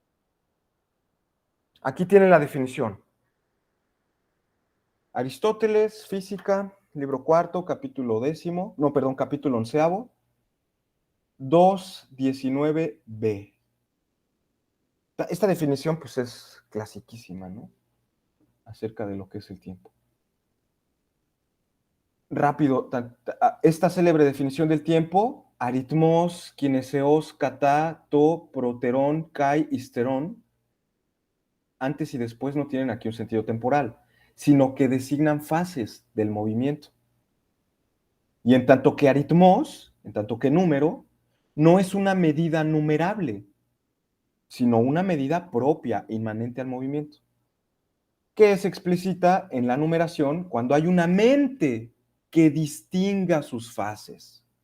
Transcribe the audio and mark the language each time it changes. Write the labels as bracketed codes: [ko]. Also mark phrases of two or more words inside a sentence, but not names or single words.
[es] Aquí tiene la definición. Aristóteles, Física, libro cuarto, capítulo 10, no, perdón, capítulo 11, 2.19b. Esta definición pues es clasiquísima, ¿no? Acerca de lo que es el tiempo. Rápido, esta célebre definición del tiempo, [el] ἀριθμὸς κινήσεως κατὰ τὸ πρότερον καὶ ὕστερον, [es] antes y después no tienen aquí un sentido temporal, sino que designan fases del movimiento. Y en tanto que aritmos, en tanto que número, no es una medida numerable, sino una medida propia, inmanente al movimiento, que se explicita en la numeración cuando hay una mente que distinga sus fases.